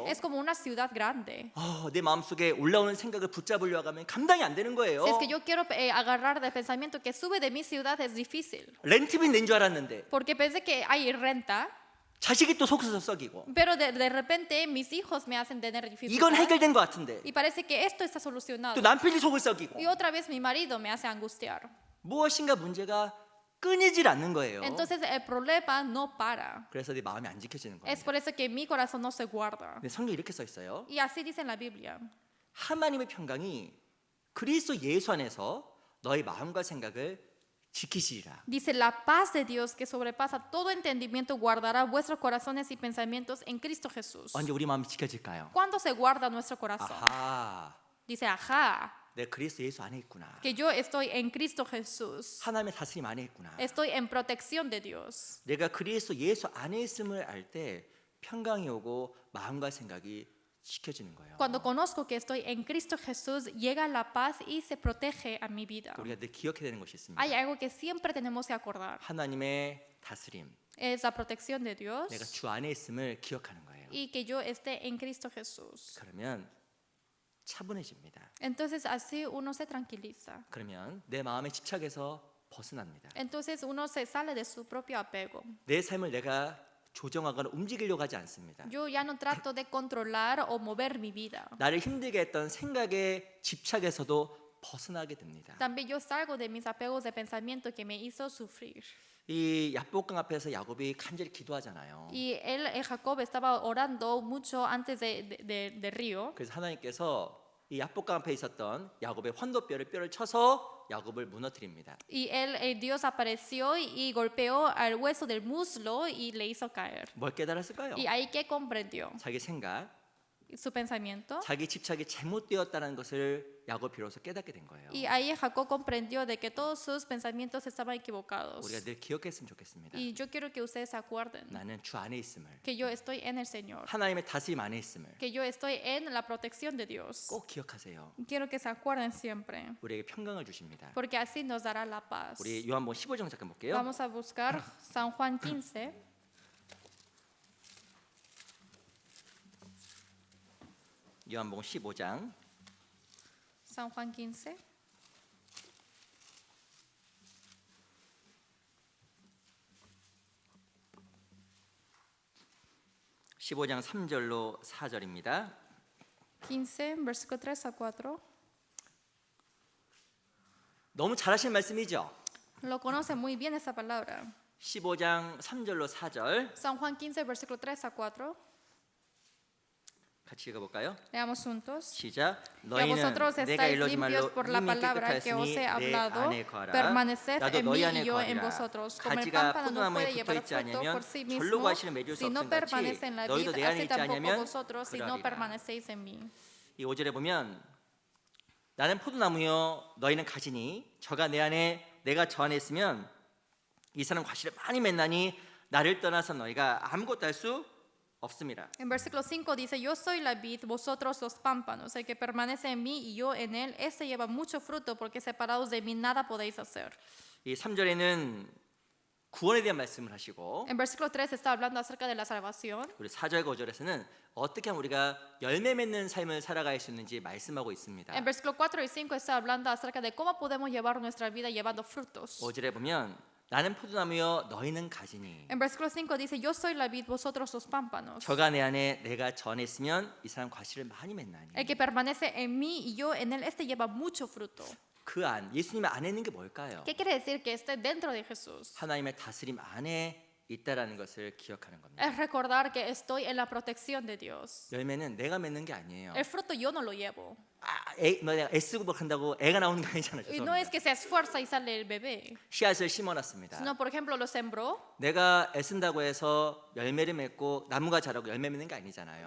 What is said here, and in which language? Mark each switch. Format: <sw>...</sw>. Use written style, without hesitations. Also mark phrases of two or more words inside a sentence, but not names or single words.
<es>Es como una ciudad grande.</es> <ko>내 마음속에 올라오는 생각을 붙잡으려고 하면 감당이 안 되는 거예요.</ko> <es>Si es que yo quiero agarrar del pensamiento que sube de mi ciudad, es difícil.</es> <ko>렌트비 낸 줄 알았는데</ko> <es>Porque pensé que hay renta,</es> <ko>자식이 또 속에서 썩이고</ko> <es>pero de repente mis hijos me hacen tener</es> <ko>이건</ko> <es>dificultad.</es> <ko>해결된 것 같은데</ko> <es>Y parece que esto está solucionado.</es> <ko>또 남편이 속을 썩이고</ko> <es>Y otra vez mi marido me hace angustiar.</es> <ko>무엇인가 문제가 끊이질 않는 거예요.</ko> <es>Entonces el problema no para.</es> <ko>그래서 내 마음이 안 지켜지는</ko> <es>Es</es> <ko>거예요.</ko> <es>por eso que mi corazón no se guarda.</es> <ko>근데 성경에 이렇게 써 있어요.</ko> <es>Y así dice en la Biblia.</es> <ko>하나님의 평강이 그리스도 예수 안에서 너의 마음과 생각을 지키시리라.</ko> <es>Dice, la paz de Dios que sobrepasa todo entendimiento guardará vuestros corazones y pensamientos en Cristo Jesús.</es> <ko>언제 우리 마음이 지켜질까요?</ko> <es>¿Cuándo se guarda nuestro corazón?</es> <ko>아하,</ko> <es>Dice, ajá,</es> <ko>내가 그리스도 예수 안에 있구나.</ko> <es>que yo estoy en Cristo Jesús.</es> <ko>하나님의 다스림 안에 있구나.</ko> <es>Estoy en protección de Dios.</es> <ko>내가 그리스도 예수 안에 있음을 알 때 평강이 오고 마음과 생각이 지켜지는 거예요.</ko> <es>Cuando conozco que estoy en Cristo Jesús, llega la paz y se protege a mi vida.</es> <ko>우리가 늘 기억해야 되는 것이 있습니다.</ko> <es>Hay algo que siempre tenemos que acordar.</es> <ko>하나님의 다스림,</ko> <es>Es la protección de Dios</es> <ko>내가 주 안에 있음을 기억하는 거예요.</ko> <es>y que yo esté en Cristo Jesús.</es> <ko>그러면 차분해집니다.</ko> <es>Entonces así uno se tranquiliza.</es> <ko>그러면 내 마음의 집착에서 벗어납니다.</ko> <es>Entonces uno se sale de su propio apego.</es> <ko>내 삶을 내가 조정하거나 움직이려고 하지 않습니다.</ko> <es>Yo ya no trato de controlar o mover mi vida.</es> <ko>나를 힘들게 했던 생각의 집착에서도 벗어나게 됩니다.</ko> <es>También yo salgo de mis apegos de pensamiento que me hizo sufrir.</es> <ko>이 야복강 앞에서 야곱이 간절히 기도하잖아요.</ko> <es>Y Jacob estaba orando mucho antes del río.</es> <ko>그래서 하나님께서 이 야복강 앞에 있었던 야곱의 환도뼈를 쳐서 야곱을 무너뜨립니다.</ko> <es>Y Dios apareció y golpeó al hueso del muslo y le hizo caer.</es> <ko>뭘 깨달았을까요?</ko> <es>Y ahí que comprendió</es> <ko>자기 생각,</ko> <es>su pensamiento.</es> <ko>자기 집착이 잘못되었다는 것을 야곱 비로소 깨닫게 된 거예요.</ko> <es>Y ahí Jacob comprendió de que todos sus pensamientos estaban equivocados.</es> <ko>우리가 늘 기억했으면 좋겠습니다.</ko> <es>Y yo quiero que ustedes se acuerden</es> <ko>나는 주 안에 있음을,</ko> <es>que yo estoy en el Señor,</es> <ko>하나님의 다스림 안에 있음을</ko> <es>que yo estoy en la protección de Dios.</es> <ko>꼭 기억하세요.</ko> <es>Quiero que se acuerden siempre,</es> <ko>우리에게 평강을 주십니다.</ko> <es>porque así nos dará la paz.</es> <ko>우리 요한복음 15장 잠깐 볼게요.</ko> <es>Vamos a buscar San Juan 15.</es> <ko>요한복음 15장</ko> <es>San Juan 15.</es> <ko>15장 3절로 4절입니다.</ko> <es>15, versículo 3 a 4.</es> <ko>너무 잘하신 말씀이죠.</ko> <es>Lo conoce muy bien esa palabra.</es> <ko>15장 3절로 4절</ko> <es>San Juan 15, versículo 3 a 4.</es> <ko>같이 읽어볼까요?</ko> <es>Leamos juntos.</es> <ko>시작.</ko> <es>Que</es> <ko>너희는</ko> <es>vosotros</es> <ko>내가</ko> <es>estáis</es> <ko>일러준</ko> <es>limpios</es> <ko>말로</ko> <es>por la</es> <ko>이미</ko> <es>palabra que os</es> <ko>깨끗하였으니</ko> <es>he</es> <ko>내</ko> <es>hablado,</es> <ko>안에 거하라.</ko> <es>permaneced</es> <ko>나도</ko> <es>en</es> <ko>너희</ko> <es>mí</es> <ko>안에</ko> <es>y yo en</es> <ko>거하리라.</ko> <es>vosotros. Como el</es> <ko>가지가</ko> <es>pámpano no</es> <ko>포도나무에</ko> <es>puede llevar</es> <ko>붙어있지</ko> <es>fruto</es> <ko>않으면</ko> <es>por sí</es> <ko>절로</ko> <es>mismo,</es> <ko>과실을 맺을 수</ko> <es>si no</es> <ko>없음 같이</ko> <es>permanece en la vid,</es> <ko>너희도 내 안에</ko> <es>así</es> <ko>있지</ko> <es>tampoco</es> <ko>않으면</ko> <es>vosotros si no</es> <ko>그러리라.</ko> <es>permanecéis en mí.</es> <ko>이 5절에 보면 나는 포도나무요 너희는 가지니 저가 내 안에 내가 저 안에 있으면 이 사람 과실을 많이 맺나니 나를 떠나서 너희가 아무것도 할 수 없습니다.</ko> <es>En versículo 5 dice, yo soy la vid, vosotros los pámpanos. El que permanece en mí y yo en él, ese lleva mucho fruto, porque separados de mí nada podéis hacer.</es> <ko>이 3절에는 구원에 대한 말씀을 하시고</ko> <es>En versículo 3 está hablando acerca de la salvación.</es> <ko>우리 4절과 5절에서는 어떻게 하면 우리가 열매 맺는 삶을 살아갈 수 있는지 말씀하고 있습니다.</ko> <es>En versículo 4 y 5 está hablando acerca de cómo podemos llevar nuestra vida llevando frutos.</es> <ko>5절에 보면 나는 포도나무요 너희는 가지니</ko> <es>En versículo 5 dice, yo soy la vid, vosotros los pámpanos.</es> <ko>저가 내 안에 내가 전에 있으면 이 사람 과실을 많이 맺나니</ko> <es>El que permanece en mí y yo en él, este lleva mucho fruto.</es> <ko>그 안, 예수님 안에 있는 게 뭘까요?</ko> <es>¿Qué quiere decir? Que esté dentro de Jesús.</es> <ko>하나님의 다스림 안에 있다라는 것을 기억하는 겁니다.</ko> <es>Es recordar que estoy en la protección de Dios.</es> <ko>열매는 내가 맺는 게 아니에요.</ko> <es>El fruto yo no lo llevo.</es> <ko>내가 애쓰고 막 한다고 애가 나오는 게 아니잖아요.</ko> <es>Y no es que se esfuerza y sale el bebé,</es> <ko>씨앗을 심어놨습니다.</ko> <es>sino por ejemplo lo sembró,</es> <ko>내가 애쓴다고 해서 열매를 맺고 나무가 자라고 열매 맺는 게 아니잖아요.</ko>